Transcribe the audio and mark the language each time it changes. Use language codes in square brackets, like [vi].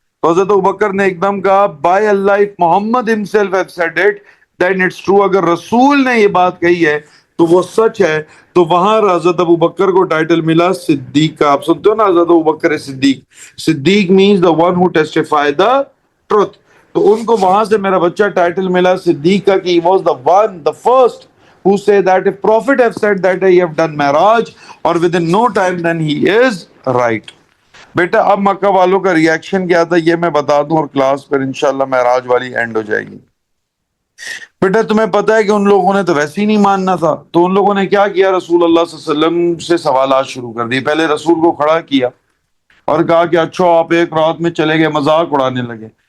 [ur] تو حضرت ابوبکر نے ایک دم کہا by Allah [en] if Muhammad himself have said it then it's true، [ur] اگر رسول نے یہ بات کہی ہے تو وہ سچ ہے۔ تو وہاں حضرت ابوبکر کو ٹائٹل ملا صدیق کا۔ آپ سنتے ہو نا حضرت ابوبکر صدیق، صدیق [en] means the one who testify the truth۔ [ur] تو ان کو وہاں سے میرا بچہ ٹائٹل ملا صدیق کا، کہ [en] he was the one the first who say that if Prophet have said that he have done Miraj or within no time, then he is right. [ur] بیٹا اب مکہ والوں کا ریاکشن کیا تھا یہ میں بتا دوں اور کلاس پر انشاءاللہ معراج والی اینڈ ہو جائے گی. بیٹا تمہیں پتا ہے کہ ان لوگوں نے تو ویسے ہی نہیں ماننا تھا، تو ان لوگوں نے کیا کیا، رسول اللہ صلی اللہ علیہ وسلم سے سوالات شروع کر دی. پہلے رسول کو کھڑا کیا اور کہا کہ اچھا آپ ایک رات میں چلے گئے، مذاق اڑانے لگے.